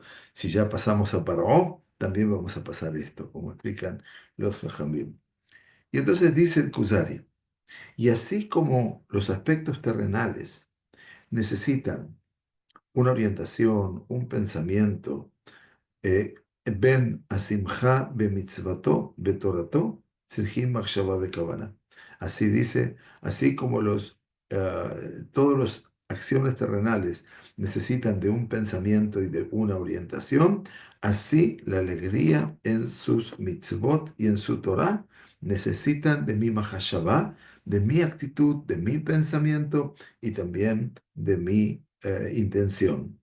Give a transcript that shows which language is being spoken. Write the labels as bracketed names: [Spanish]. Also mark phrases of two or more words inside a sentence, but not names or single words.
[Spanish] Si ya pasamos a Paró, también vamos a pasar esto, como explican los Jajamim. Y entonces dice el Kuzari, y así como los aspectos terrenales necesitan una orientación, un pensamiento, [Hebrew] eh, בין השמחה במצוותו, בתורתו, צריכים מחשבה וכוונה. [Spanish] Así dice, así como todas las acciones terrenales necesitan de un pensamiento y de una orientación, así la alegría en sus mitzvot y en su Torah necesitan de mi mahashabá, de mi actitud, de mi pensamiento y también de mi intención.